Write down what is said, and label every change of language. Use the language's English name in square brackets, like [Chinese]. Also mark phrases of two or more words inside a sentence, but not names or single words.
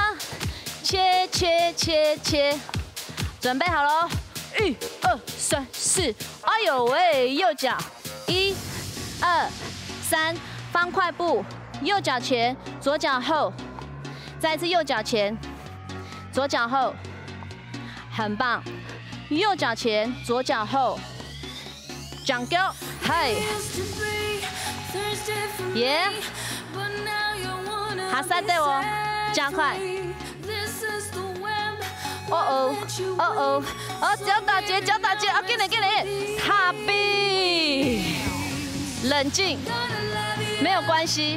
[Chinese] 切切切切，準備好了，1、2、3、4，哎呦喂，右腳，1、2、3，方塊步，右腳前，左腳後，再一次右腳前，左腳後，很棒，右腳前，左腳後，掌腳，嘿。耶，哈萨对哦，加快。哦，脚打结，啊，给你，踏壁，冷静，没有关系。